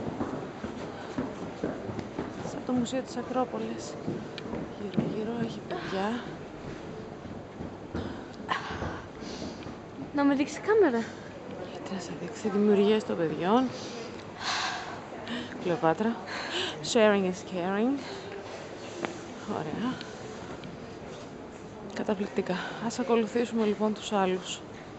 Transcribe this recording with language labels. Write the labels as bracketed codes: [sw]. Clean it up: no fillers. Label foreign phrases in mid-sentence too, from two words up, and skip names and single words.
[el] Σαν το Μουσείο της Ακρόπολης. Γύρω-γύρω έχει παιδιά. Να με δείξει κάμερα. Τι να σε δείξει, δημιουργίες των παιδιών. Κλεοπάτρα. [en] Sharing is caring. [el] Ωραία. Καταπληκτικά. Ας ακολουθήσουμε λοιπόν τους άλλους.